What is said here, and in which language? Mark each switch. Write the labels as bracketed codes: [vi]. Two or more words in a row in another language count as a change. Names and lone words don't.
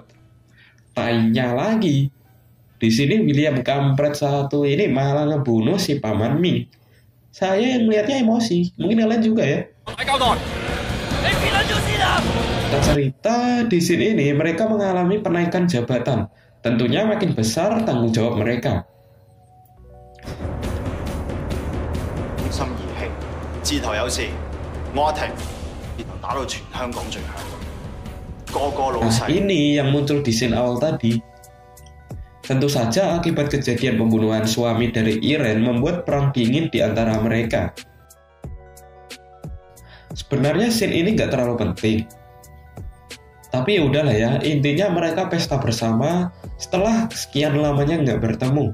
[id] Tanya lagi, di sini William kampret satu ini malah ngebunuh si Paman Ming. Saya yang melihatnya emosi, mungkin kalian juga ya. Kita cerita di sini ini mereka mengalami penaikan jabatan. Tentunya makin besar tanggung jawab mereka. [yue] 心兒興，自頭有事，我阿霆，然後打到全香港最響，個個老 [id] Nah [yue] 細。 [id] ini yang muncul di scene awal tadi. Tentu saja akibat kejadian pembunuhan suami dari Irene membuat perang dingin di antara mereka. Sebenarnya scene ini nggak terlalu penting. Tapi ya udahlah ya, intinya mereka pesta bersama setelah sekian lamanya nggak bertemu.